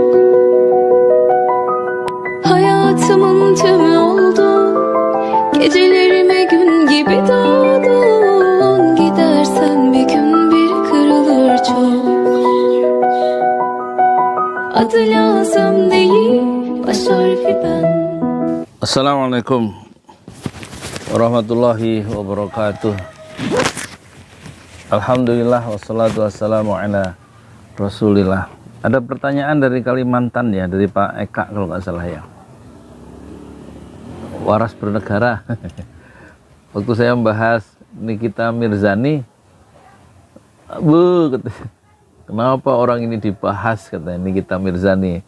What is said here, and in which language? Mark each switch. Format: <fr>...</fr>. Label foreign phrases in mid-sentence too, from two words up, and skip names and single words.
<tr>Hayatımın tümü oldu. Gecelerime gün gibi doğdun. Gidersen bir gün bir kırılır çok. Adı lazım değil, baş harfi ben.</tr> <ar>السلام عليكم ورحمة الله وبركاته. الحمد لله والصلاة والسلام على رسول الله.</ar> <id>Ada pertanyaan dari Kalimantan ya, dari Pak Eka kalau nggak salah ya. Waras bernegara. Waktu saya membahas Nikita Mirzani, kenapa orang ini dibahas, katanya Nikita Mirzani.</id>